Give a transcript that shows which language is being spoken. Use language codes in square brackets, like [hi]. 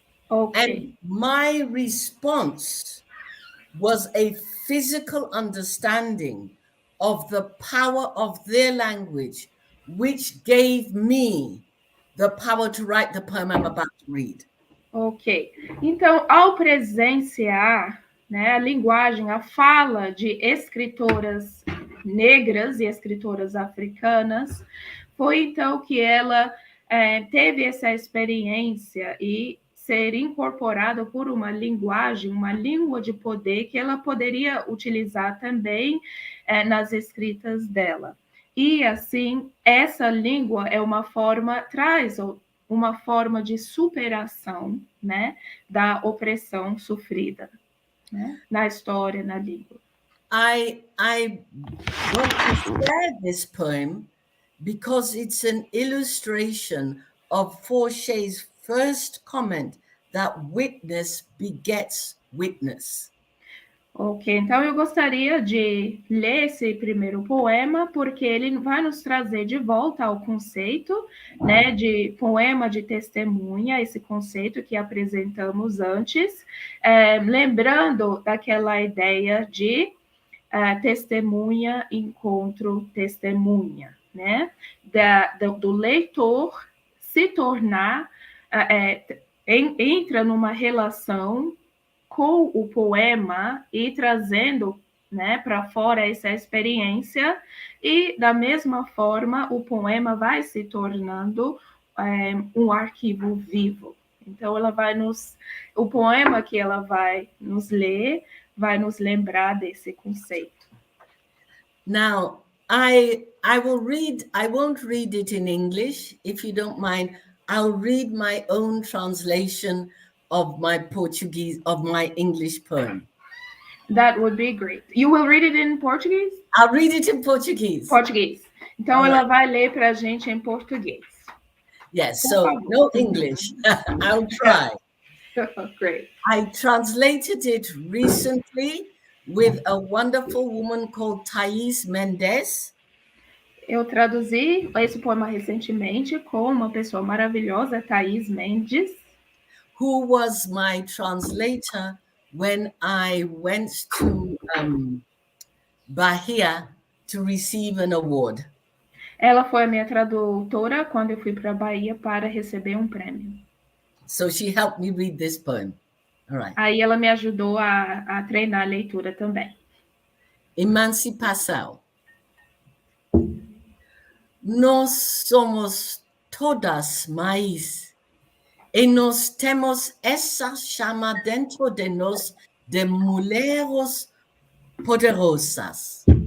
[en] Okay. And my response was a physical understanding of the power of their language, which gave me the power to write the poem I'm about to read. Ok. [pt] Então, ao presenciar, né, a linguagem, a fala de escritoras negras e escritoras africanas, foi então que ela teve essa experiência e ser incorporada por uma linguagem, uma língua de poder que ela poderia utilizar também nas escritas dela. E assim, essa língua é uma forma, traz uma forma de superação, né, da opressão sofrida, né, na história, na língua. [en] I want to share this poem because it's an illustration of Forshay's first comment that witness begets witness. [pt] Ok, então eu gostaria de ler esse primeiro poema, porque ele vai nos trazer de volta ao conceito, né, de poema de testemunha, esse conceito que apresentamos antes, lembrando daquela ideia de testemunha, encontro, testemunha, né, do leitor se tornar, entra numa relação com o poema e trazendo, né, para fora essa experiência, e da mesma forma o poema vai se tornando um arquivo vivo. Então ela vai o poema que ela vai nos ler vai nos lembrar desse conceito. [en] Now, I will read, I won't read it in English, if you don't mind. I'll read my own translation of my Portuguese, of my English poem. That would be great. You will read it in Portuguese? I'll read it in Portuguese. [pt] Português. Então ela vai ler para a gente em português. [en] Yes, so no English. I'll try. Great. I translated it recently with a wonderful woman called Thais Mendes. [pt] Eu traduzi esse poema recentemente com uma pessoa maravilhosa, Thais Mendes, [en] who was my translator when I went to Bahia to receive an award. [pt] Ela foi a minha tradutora quando eu fui para a Bahia para receber um prêmio. [en] So she helped me read this poem. All right. [pt] Aí ela me ajudou a treinar a leitura também. Emancipação. Nós somos todas mais e nós temos essa chama dentro de nós de mulheres poderosas.